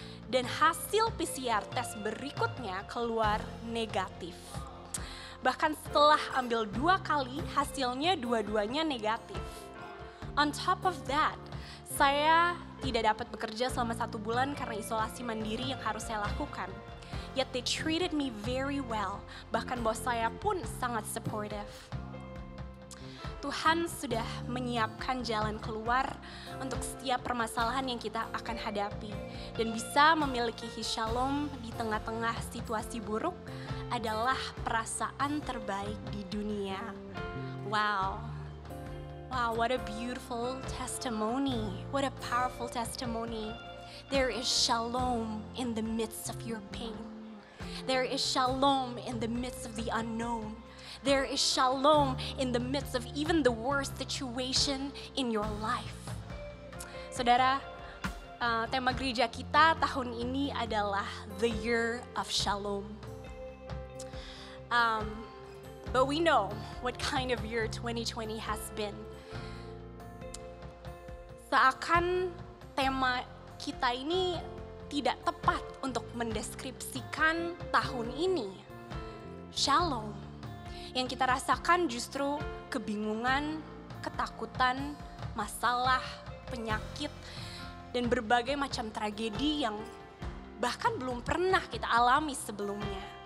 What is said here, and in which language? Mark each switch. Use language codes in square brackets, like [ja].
[id] Dan hasil PCR test berikutnya keluar negatif. Bahkan setelah ambil 2 kali, hasilnya dua-duanya negatif. [en] On top of that, [id] saya tidak dapat bekerja selama 1 bulan karena isolasi mandiri yang harus saya lakukan. [en] Yet they treated me very well. [id] Bahkan bos saya pun sangat supportive. Tuhan sudah menyiapkan jalan keluar untuk setiap permasalahan yang kita akan hadapi. Dan bisa memiliki shalom di tengah-tengah situasi buruk adalah perasaan terbaik di dunia. [en] Wow. Wow, what a beautiful testimony. What a powerful testimony. There is shalom in the midst of your pain. There is shalom in the midst of the unknown. There is shalom in the midst of even the worst situation in your life. [id] Saudara, tema gereja kita tahun ini adalah The Year of Shalom. [en] But we know what kind of year 2020 has been. [id] Seakan tema kita ini tidak tepat untuk mendeskripsikan tahun ini. Shalom. Yang kita rasakan justru kebingungan, ketakutan, masalah, penyakit, dan berbagai macam tragedi yang bahkan belum pernah kita alami sebelumnya.